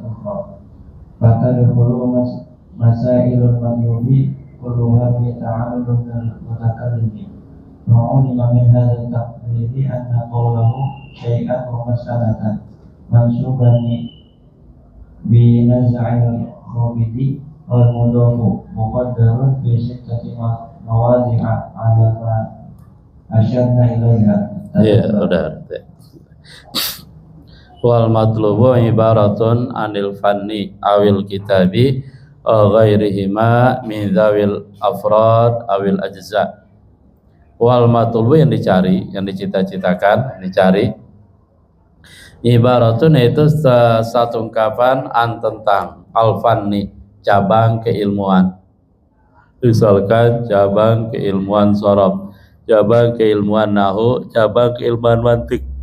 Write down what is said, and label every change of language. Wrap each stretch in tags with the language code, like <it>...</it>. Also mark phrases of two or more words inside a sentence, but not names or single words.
<ar>أخرى فتدخل مسائل المطلوب كلها بتعلم المتكلم وعلم من هذا التقرير أن قوله شيئا ومسألة منصوبان بنزع الخافض والمضاف مقدر في ستة مواضع على ما أشرنا إليها.</ar> <id>Ya udah.</id> <ar>والمطلوب عبارة عن الفن أو الكتاب غيرهما من ذوي الأفراد أو الأجزاء. والمطلوب</ar> <id>yang dicari, yang dicita-citakan, dicari, ibaratun itu satu ungkapan an tentang al-fanni, cabang keilmuan. Misalkan cabang keilmuan sharaf, cabang keilmuan nahwu, cabang keilmuan mantik.</id>